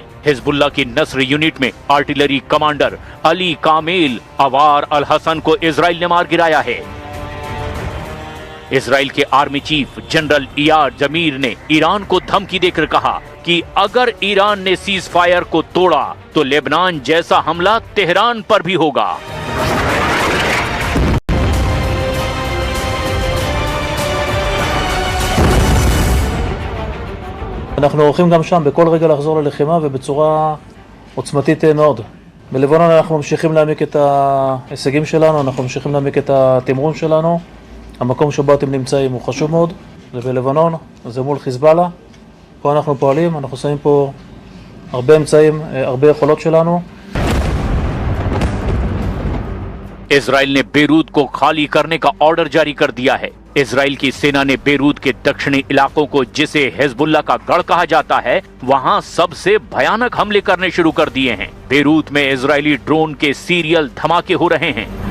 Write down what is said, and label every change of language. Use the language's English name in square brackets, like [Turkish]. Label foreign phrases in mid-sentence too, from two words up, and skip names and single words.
[Hindi] हिजबुल्लाह की नस्र यूनिट में आर्टिलरी कमांडर अली कामिल अवार अल हसन को इजराइल ने मार गिराया है। इजराइल के आर्मी चीफ जनरल इयार जमीर ने ईरान को धमकी देकर कहा कि अगर ईरान ने [English] cease fire [Hindi] को तोड़ा तो लेबनान जैसा हमला तेहरान पर भी होगा। [Hebrew] אנחנו הולכים גם שם בכל רגע לחזור ללחימה ובצורה עוצמתית מאוד. בלבנון אנחנו ממשיכים להעמיק את ההישגים שלנו, אנחנו ממשיכים להעמיק את התמרון שלנו. המקום שבו אתם נמצאים הוא חשוב מאוד, זה בלבנון, זה מול חיזבאללה. פה אנחנו פועלים, אנחנו שמים פה הרבה אמצעים, הרבה יכולות שלנו. [Hindi] इजराइल ने बेरूत को खाली करने का ऑर्डर जारी कर दिया है। इजराइल की सेना ने बेरूत के दक्षिणी इलाकों को, जिसे हिजबुल्लाह का गढ़ कहा जाता है, वहां सबसे भयानक हमले करने शुरू कर दिए हैं। बेरूत में इजरायली ड्रोन के सीरियल धमाके हो रहे हैं।